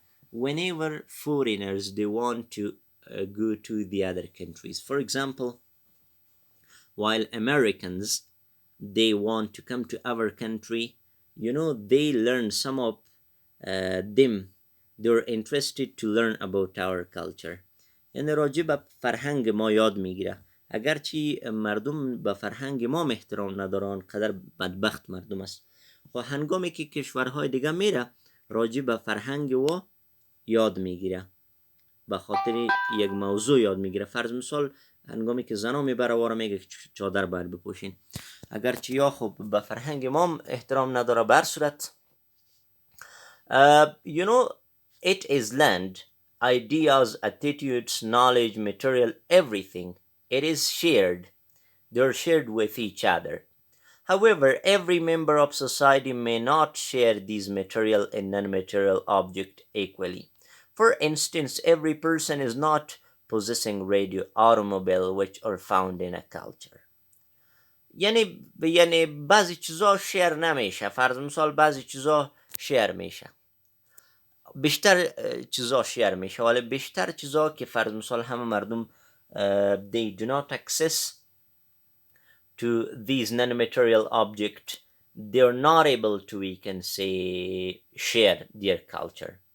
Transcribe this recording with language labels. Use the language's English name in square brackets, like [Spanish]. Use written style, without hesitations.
[English] Whenever foreigners, they want to go to the other countries, for example, while Americans, they want to come to our country, you know, they learn some of them they're interested to learn about our culture. [Persian] یعنی راجع به فرهنگ ما یاد میگیره. اگرچه مردم به فرهنگ ما احترام ندارن قدر بدبخت مردم است. و هنگامی که کشورهای دیگه میره راجع به فرهنگ و یاد میگیره، به خاطر یک موضوع یاد میگیره. فرض مثال هنگامی که زنا میبره واره میگه چادر باید بپوشین، اگرچه یا خب به فرهنگ ما احترام نداره. بر صورت [English] you know, it is land, ideas, attitudes, knowledge, material, everything. It is shared. They're shared with each other. However, every member of society may not share these material and non-material objects equally. For instance, every person is not possessing radio, automobile, which are found in a culture. [Persian] یعنی بعضی چیزا شیر نمیشه. فرض مثال بعضی چیزا شیر میشه، بیشتر چیزا شیر میشه، ولی بیشتر چیزا که فرض مثال همه مردم [English] they do not access to these non-material objects, they're not able to, we can say, share their culture.